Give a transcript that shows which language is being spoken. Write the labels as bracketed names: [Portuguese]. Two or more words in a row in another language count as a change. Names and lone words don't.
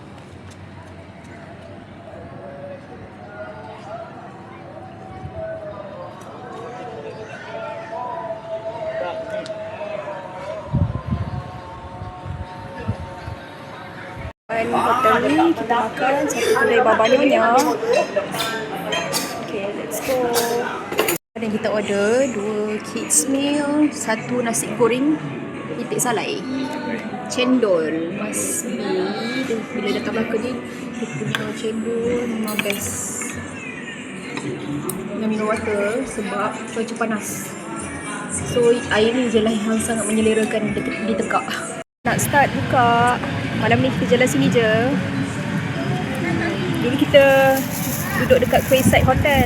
[Malay] Hotel ni kita makan satu kedai Baba Nyonya. [English] Okay, let's go. [Malay] Dan kita order 2 [English] kids meal, [Malay] 1 nasi goreng itik salai, cendol, [English] must be. [Malay] Bila datang Melaka ni dia punya cendol memang best. Dengan minum water sebab cuaca panas. So air ni je lah yang sangat menyelerakan di tekak. Nak start buka. Malam ni kita jalan sini je. Jadi kita duduk dekat Quayside Hotel.